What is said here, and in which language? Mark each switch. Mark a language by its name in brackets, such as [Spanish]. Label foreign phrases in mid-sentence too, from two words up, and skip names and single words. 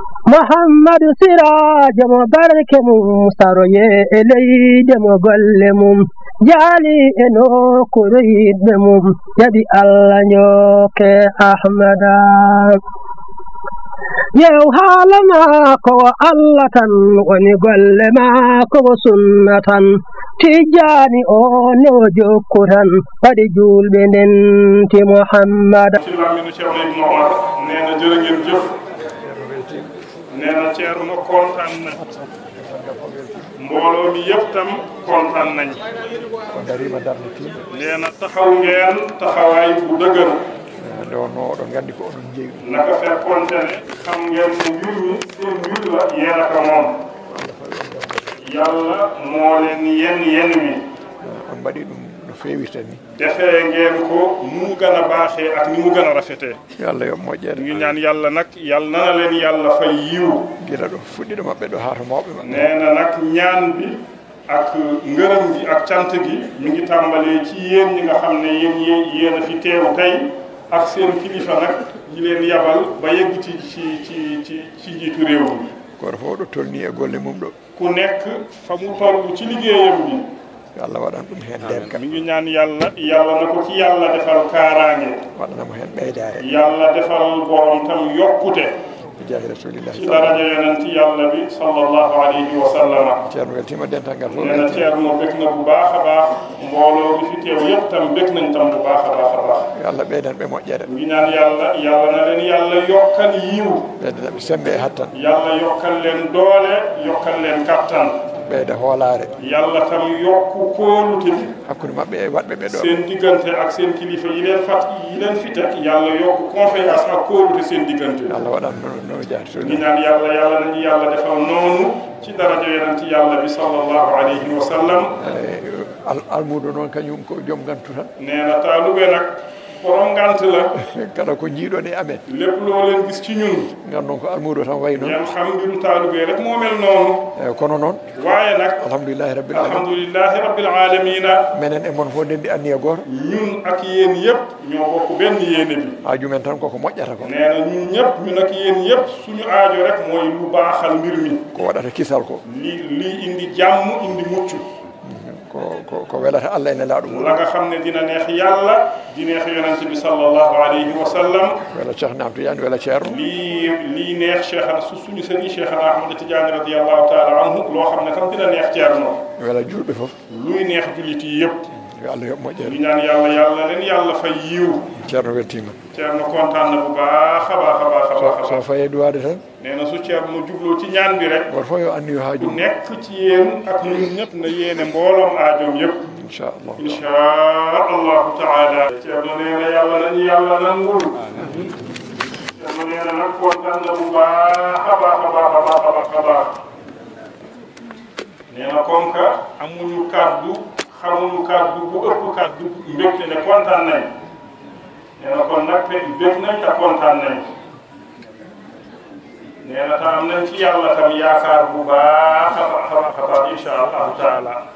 [Wolof] محمد سراج مبارك مستروي إلي دم قلمم جالي إنو كريد مم يدي الله نيوك أحمد يو حالما كو الله تن ونقل ما كو سنة تجاني أو نوجو كران فرجول بنتي محمد neena Ceerno kontaan na mbooloo mi yëpp tam kontaan nañ neena taxaw ngeen taxawaay bu dëgër [Fula] no oɗon nganndi ko oɗon jeewi [Wolof] naka fekkonte ne xam ngeen ne mbir mi seen mbir la yéen a ko moom yàlla moo leen yenn mi [Fula] on mbaɗi ɗum no feewirta ni [Wolof] defee ngeen ko ni mu gën a baaxee ak ni mu gën a rafetee [Fula] yàlla yo moƴƴere [Wolof] ngi ñaan yàlla nag yàlla nana leen yàlla fay yiw [Fula] gila ɗo fuɗɗiɗo maɓɓe ɗo haa to mawɓe maɓɓe [Wolof] nee na nag ñaan bi ak ngërëm gi ak cant gi mi ngi tàmbalee ci yéen ñi nga xam ne yéen a fi teew tey ak seen kilifa nag yi leen yabal ba yegg ci njiitu réew mi [Fula] goto fof ɗo tolni e golle mum ɗo [Wolof] ku nekk fa mu toll ci liggéeyam bi [Fula] yàlla waɗan ɗum heen denka [Wolof] mi ngi ñaan yàlla na ko ci yàlla defal kaaraange [Fula] waɗanamo heen ɓeydaare [Wolof] yàlla defal borom tam yokkute [Fula] jaahi rasulillahi [Wolof] ci daraja yonent yàlla bi [Arabic] sallallahu alayhi wa sallama [Fula] ceerno weltima dental ngal fof [Wolof] nee na ceerno bég na bu baax a baax mbooloo bi fi teew yëpp tam bég nañ tam bu baax a baax [Fula] yàlla ɓeydan ɓe moƴƴere [Wolof] ngi ñaan yàlla na leen yàlla yokkal yiw [Fula] ɓeydanaɓe sembe e hattan [Wolof] yàlla yokkal leen doole yokkal leen kattan [Fula] ɓeyda hoolaare [Wolof] yàlla tam yokku kóolute bi [Fula] hakkude maɓɓe e waɗɓe ɓe ɗo [Wolof] seen diggante ak seen kilifa yi leen fi teg yàlla yokku confiance ak kóolute seen diggante [Fula] yàlla waɗan no jaati [Wolof] ngi ñaan yàlla nañu yàlla defal noonu ci daraja yonent yàlla bi [Arabic] sallallahu alayhi wa sallam [Fula] almuudo noon kañum ko joom gantu tan [Wolof] nee na taalube nag borom ngant la [Fula] kala ko jiiɗon e amen [Wolof] lépp loo leen gis ci ñun [Fula] ngandon ko almuudo tan way noon [Wolof] ngeen xam mbiru taalube rek moo mel noonu [Fula] eyi kono noon [Wolof] waaye nag [Arabic] alhamdulillahi rabbil alamina [Fula] menen e mon fof ndendi anniya gooto [Wolof] ñun ak yéen yëpp ñoo bokk benn yéene bi [Fula] haaju men tan koko moƴƴata ko [Wolof] nee na ñun ñëpp ñun ak yéen yëpp suñu aajo rek mooy lu baaxal mbir mi [Fula] ko waɗata kisal ko [Wolof] lii indi jàmm indi mucc [Fula] ko welata Allah ene laaɗum [Wolof] la nga xam ne dina neex yàlla di neex yonent bi [Arabic] sallallahu alayhi wa sallam [Fula] wela Cheikh Ahmed Tidiane wela Ceerno [Wolof] lii neex suñu sëriñ Cheikh Ahmed Tidiane [Arabic] radiyallahu taala anhu [Wolof] loo xam ne tam dina neex Ceerno [Fula] wela julɓe fof [Wolof] luy neex jullit yi yëpp [Fula] yo Allah yoɓ moƴƴere [Wolof] ñu ñaan yàlla leen yàlla fay yiw [Fula] Ceerno weltima [Wolof] Ceerno kontaan na bu baax a baax [Fula] so faye duwaade tan [Wolof] nee na su Ceerno jubloo ci ñaan bi rek [Fula] goto fof yo anniyo haaju [Wolof] nekk ci yéen ak ñun ñëpp na yéene mbooloom aajoom yëpp [Arabic] inchallahu taala [Wolof] Ceerno nee na yàlla nañu yàlla nangul Ceerno nee na nag kontaan na bu baax a baax nee na [French] comme que [Wolof] amuñu kàddu xamuñu kàddu bu ëpp kàddu mbégte ne kontaan nañ nee na kon nag bég nañ te kontaan nañ nee na tam am nañ ci yàlla tam yaakaar bu baax a baax [Arabic] insha allahu taala